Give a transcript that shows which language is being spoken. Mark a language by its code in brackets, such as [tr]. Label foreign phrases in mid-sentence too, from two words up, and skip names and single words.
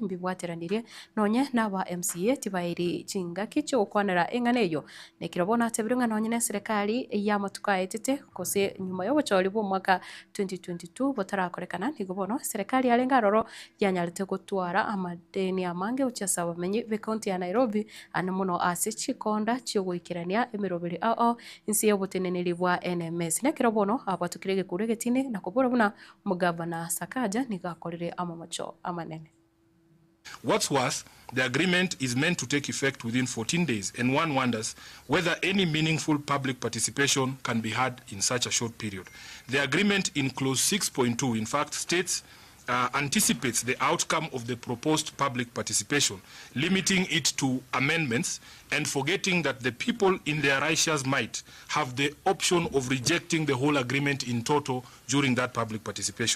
[guz] mbibwatiranire nonye naba MCA tibairi chinga kicho kwanera engane yo nekirobona tebire nonye ne serikali ya matuka etete gose nyuma yo bachori bo mwaka 2022 botarakorekana nigobono serikali yalenga roro yanyarite gutwara amadeni amange ucyasa bamenyi be county ya Nairobi anamuno ase chikonda cyogwikirania emirobiri insi yobuteneneri bwa NMS nekirobono abatukirege kuregetine na kubura buna mugavana Sakaja nigakorere amamacho amanene. [en] What's worse, the agreement is meant to take effect within 14 days, and one wonders whether any meaningful public participation can be had in such a short period. The agreement in clause 6.2, in fact, states anticipates the outcome of the proposed public participation, limiting it to amendments and forgetting that the people in their righteous might have the option of rejecting the whole agreement in toto during that public participation.